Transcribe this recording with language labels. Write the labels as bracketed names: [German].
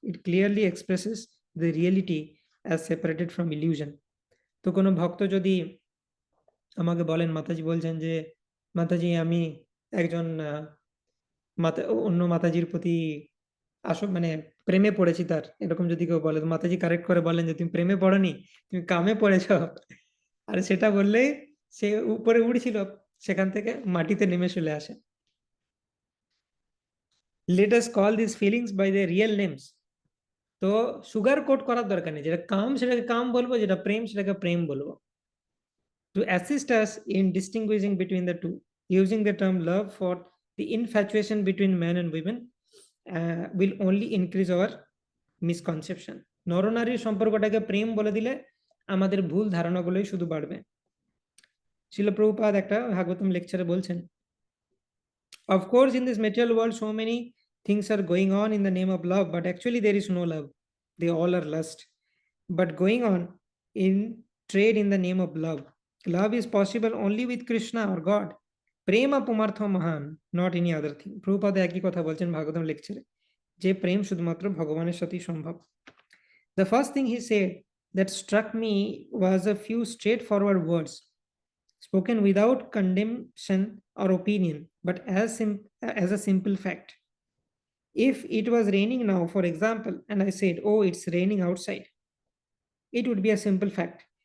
[English] It clearly expresses the reality as separated from illusion. [Bangla] তো কোনো ভক্ত যদি আমাকে বলেন, মাতাজি বলছেন যে মাতাজি আমি একজন অন্য মাতাজির প্রতি মানে প্রেমে পড়েছি, তার এরকম যদি কেউ বলে, মাতাজি কারেক্ট করে বলেন যে তুমি প্রেমে পড়নি, তুমি কামে পড়েছ। আর সেটা বললেই সে উপরে উড়ছিল, সেখান থেকে মাটিতে নেমে চলে আসে। [English] Let us call these feelings by their real names. [Bangla] তো সুগার কোট করার দরকার নেই, যেটা কাম সেটাকে কাম বলবো, যেটা প্রেম সেটাকে প্রেম বলবো। [English] To assist us in distinguishing between the two, using the term love for the infatuation between men and women will only increase our misconception. [Bangla] নরনারীর সম্পর্কটাকে প্রেম বলে দিলে আমাদের ভুল ধারণাগুলোই শুধু বাড়বে। শিল প্রভুপাদ একটা ভাগবতম লেকচারে বলছেন, [English] of course in this material world so many things are going on in the name of love, but actually there is no love, they all are lust, but going on in trade in the name of love. Love is possible only with Krishna or God. [Sanskrit] Prema pumartho mahan, [English] not any other thing. [Bangla] Prabhupada একই কথা বলছেন ভাগবতম লেকচারে, যে প্রেম শুধুমাত্র ভগবানের সাথেই সম্ভব। [English] The first thing he said that struck me was a few straightforward words spoken without condemnation or opinion, but as a simple fact. If it was raining now, for example, and I said, oh, it's raining outside, it would be a simple fact.